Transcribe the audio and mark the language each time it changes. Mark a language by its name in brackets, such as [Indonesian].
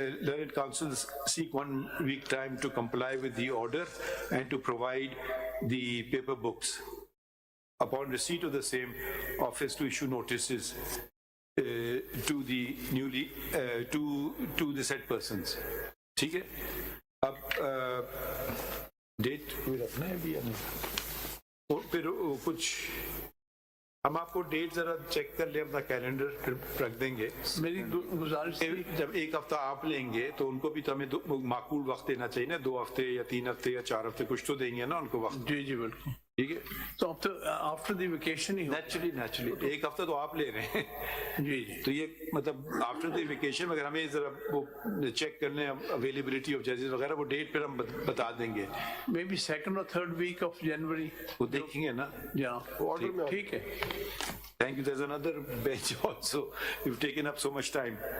[English] Learned Counsel seek 1 week time to comply with the order and to provide the paper books. Upon receipt of the same, office to issue notices to the newly to the said persons. [Urdu] ٹھیک ہے. اب date کوئی رکھنا ہے بھی, پھر کچھ ہم آپ کو ڈیٹ ذرا چیک کر لیں, اپنا کیلنڈر پھر رکھ دیں گے. میری گزارش, جب 1 ہفتہ آپ لیں گے تو ان کو بھی تو ہمیں معقول وقت دینا چاہیے نا, 2 ہفتے یا 3 ہفتے یا 4 ہفتے کچھ تو دیں گے نا ان کو وقت. جی جی بالکل ٹھیک ہے. تو اب تو after the vacation he naturally 1 ہفتہ تو آپ لے رہے ہیں. جی جی, تو یہ مطلب آفٹر دی ویکیشن اگر ہمیں ذرا وہ چیک کر لیں اویلیبلٹی آف ججز وغیرہ, وہ ڈیٹ پھر ہم بتا دیں گے. [English] May be 2nd اور 3rd week of January. [Urdu] وہ دیکھیں گے نا. ٹھیک ہے. [English] Thank you. There's another bench also. You've taken up so much time.